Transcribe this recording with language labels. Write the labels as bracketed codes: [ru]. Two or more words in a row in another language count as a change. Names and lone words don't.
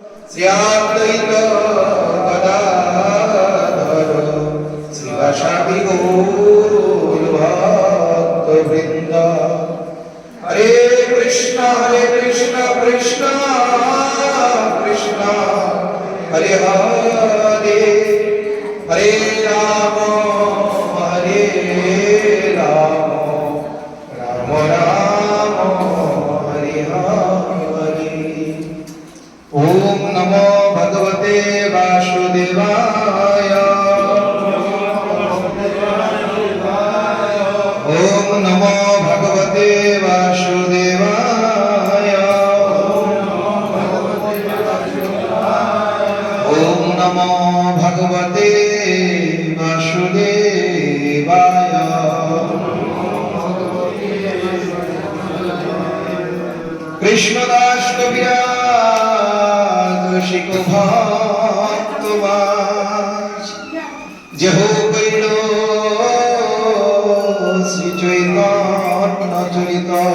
[bn] শ্রীঅদ্বৈত গদাধর শ্রীবাসাদি গৌর ভক্তবৃন্দ। হরে কৃষ্ণ কৃষ্ণ কৃষ্ণ হরে হরে, হরে রাম রাম রাম হরে হরে। [sa] ওম নমো ভগবতে বাসুদেবায়। ওম নমো ভগবতে বাসুদেবায়। ওম নমো ভগবতে বাসুদেবায়। [bn] কৃষ্ণদাস কবিরাজ রসিক ভক্তবাস যেহ কইল শ্রী চৈতন্য চরিত।